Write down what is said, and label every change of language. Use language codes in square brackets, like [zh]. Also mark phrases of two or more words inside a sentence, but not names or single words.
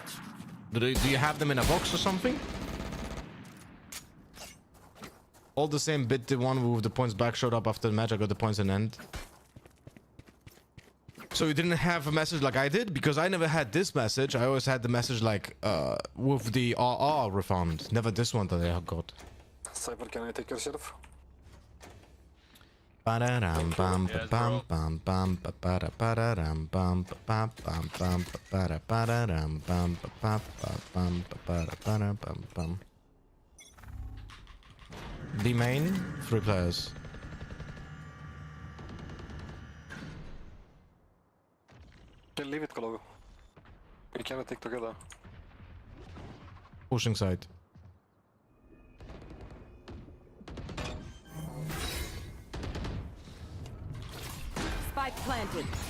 [en] Do you have them in a box or something? All the same bit, the one with the points back showed up after the match. I got the points in the end. So you didn't have a message like I did? Because I never had this message. I always had the message like with the RR refund. Never this one that I got. Cypher, can I take your sheriff? Ba-da-dam, bam, ba-bam, bam, bam, ba-ba-da, ba-da-dam, bam, ba-bam, bam, bam, ba-ba-da, ba-da-dam, bam, ba-ba, ba-bam, ba-ba-da, ba-da, bam, bam. The main, 3 players. Okay, leave it, Kologo. We cannot take together. Pushing side. Spike planted.